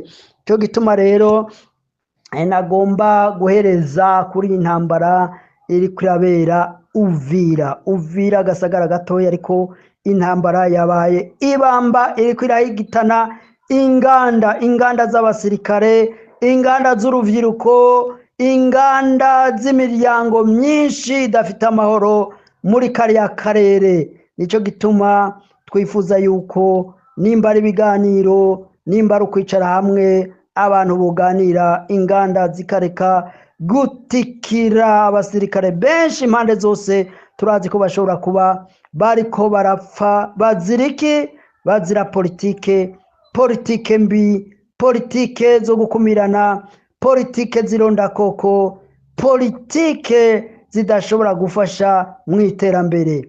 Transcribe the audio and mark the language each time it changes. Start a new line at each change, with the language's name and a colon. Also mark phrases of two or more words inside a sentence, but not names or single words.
Rundi: Cyo gituma rero nagomba guhereza kuri intambara iri kurabera Uvira gasagara gatoya, ariko intambara yabaye ibamba, iri kwirahigitana inganda z'abasirikare, inganda z'urubyiruko, inganda z'imiryango myinshi idafite amahoro muri kariya karere. Nicyo gituma twifuza yuko nimba ari ibiganiro, nimba ari ukwicara hamwe, abantu buganira, inganda zikareka gutikira abasirikare benshi impande zose. Turazi ko bashobora kuba bariko barapfa baziriki, bazira politike mbi, politike zo gukumirana, politike zironda koko, politike zidashobora gufasha mu iterambere.